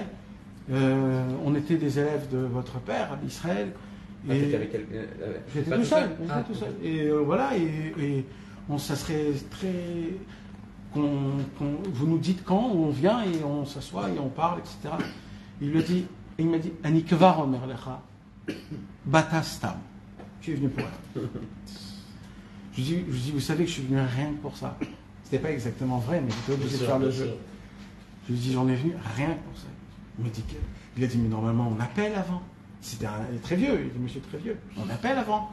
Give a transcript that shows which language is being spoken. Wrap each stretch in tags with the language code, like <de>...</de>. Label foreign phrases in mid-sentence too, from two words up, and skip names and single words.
<fr>On était des élèves de votre père, Rabbi Israël. J'étais tout seul. Et voilà, et ça serait très. Vous nous dites quand, on vient et on s'assoit et on parle, etc. Il m'a dit,</fr> <he>אני כבר אומר לך, באת סתם.</he> <fr>Je suis venu pour rien. Je lui dis, vous savez que je suis venu rien que pour ça. C'était pas exactement vrai, mais j'étais obligé de faire le jeu. Je lui dis, j'en ai venu rien que pour ça. Il a dit, mais normalement on appelle avant. Il est très vieux, il dit, monsieur très vieux, on appelle avant.</fr>